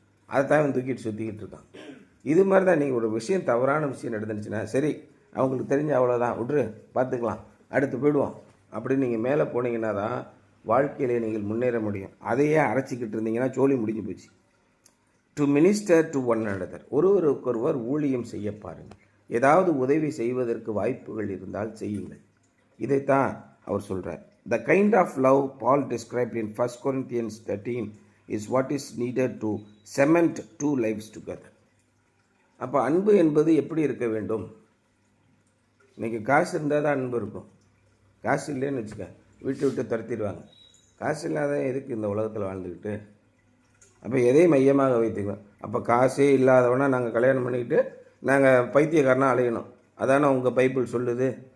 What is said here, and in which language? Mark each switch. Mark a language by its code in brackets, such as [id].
[ta] அதை தான் அவன் தூக்கிட்டு சுற்றிக்கிட்டு இருக்கான். இது மாதிரி தான் நீங்கள் ஒரு விஷயம், தவறான விஷயம் நடந்துச்சுன்னா சரி, அவங்களுக்கு தெரிஞ்ச அவ்வளோதான், விட்ரு, பார்த்துக்கலாம், அடுத்து போயிடுவோம் அப்படின்னு நீங்கள் மேலே போனீங்கன்னா தான் வாழ்க்கையிலே நீங்கள் முன்னேற முடியும். அதையே அரைச்சிக்கிட்டு இருந்தீங்கன்னா சோழி முடிஞ்சு போச்சு. [en] to minister to one another, [ta] ஒருவருக்கொருவர் ஊழியம் செய்ய பாருங்கள். ஏதாவது உதவி செய்வதற்கு வாய்ப்புகள் இருந்தால் செய்யுங்கள். இதைத்தான் அவர் சொல்கிறார். [en] The kind of love Paul described in 1 Corinthians 13 is what is needed to cement two lives together. [ta] அப்போ அன்பு என்பது எப்படி இருக்க வேண்டும்? இன்றைக்கி காசு இருந்தால் தான் அன்பு இருக்கும். காசு இல்லைன்னு வச்சுக்க, விட்டு துரத்திடுவாங்க. காசு இல்லாத எதுக்கு இந்த உலகத்தில் வாழ்ந்துக்கிட்டு? அப்போ எதை மையமாக வைத்துக்குவோம்? அப்போ காசே இல்லாதவனா நாங்கள் கல்யாணம் பண்ணிக்கிட்டு நாங்கள் பைத்தியக்காரனாக அலையணும், அதானே உங்கள் பைபிள் சொல்லுது?